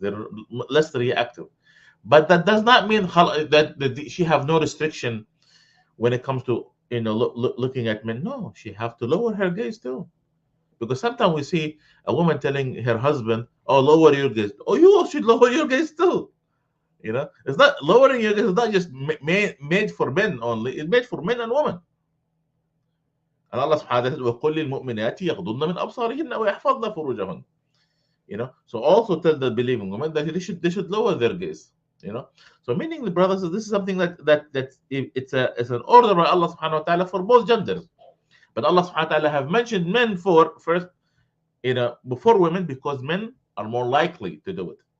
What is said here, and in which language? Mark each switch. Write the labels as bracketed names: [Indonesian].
[English] They're less reactive. But that does not mean that she have no restriction when it comes to looking at men. No, she have to lower her gaze too, because sometimes we see a woman telling her husband, "Oh, lower your gaze." Oh, you should lower your gaze too. It's not lowering your gaze. It's not just made for men only. It's made for men and women. [Arabic] And Allah subhanahu wa ta'ala said, وَقُلْ لِلْمُؤْمِنَاتِ يَغْضُضْنَ مِنْ أَبْصَارِهِنَّ وَيَحْفَظْنَ فُرُوجَهُنَّ. [English] So also tell the believing women that they should lower their gaze. So meaning, the brothers, this is something that it's an order by Allah subhanahu wa ta'ala for both genders. But Allah subhanahu wa ta'ala have mentioned men first, before women, because men are more likely to do it.